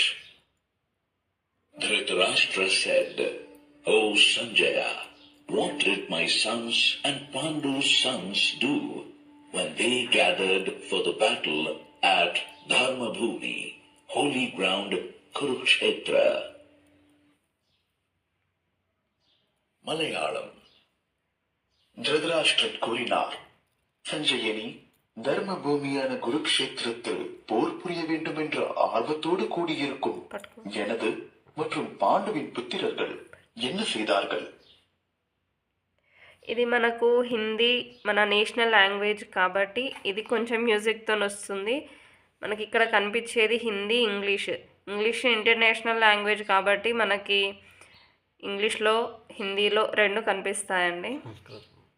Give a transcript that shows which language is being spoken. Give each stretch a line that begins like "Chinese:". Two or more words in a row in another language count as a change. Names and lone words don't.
English: Dhritarashtra said, O Sanjaya, what did my sons and Pandu's sons do when they gathered for the battle at Dharmabhumi, holy ground Kurukshetra? Malayalam.
Tamil: Dhritarashtra கூறினார், சஞ்சயனி, தர்ம பூமியான குருக்ஷேத்திரத்தில் போர் புரிய வேண்டும் என்ற ஆர்வத்தோடு கூடியிருக்கும் எனது மற்றும் பாண்டுவின் புத்திரர்கள் என்ன செய்தார்கள்?
Telugu: ఇది మనకు హిందీ మన
English: national language
Telugu: కాబట్టి ఇది కొంచెం మ్యూజిక్తో వస్తుంది. మనకి ఇక్కడ కనిపించేది హిందీ, ఇంగ్లీష్.
English: English international language
Telugu: కాబట్టి మనకి ఇంగ్లీష్లో హిందీలో రెండు కనిపిస్తాయండి.